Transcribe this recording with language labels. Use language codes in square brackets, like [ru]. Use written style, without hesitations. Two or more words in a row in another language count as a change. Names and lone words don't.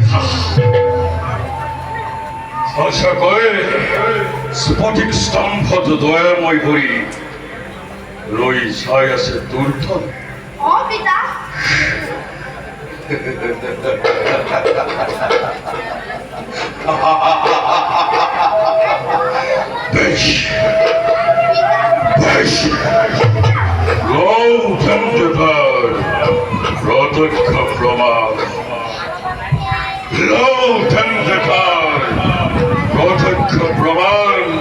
[as] সঁচাকৈ স্ফটিক স্তম্ভত দয়াময় কৰি ৰৈ চাই আছে তোৰ ফালে অ পিতা বেশ বেশ গৌতম দেবার প্রত্যক্ষ প্রমাণ গৌতম দেবার প্রত্যক্ষ প্রমাণ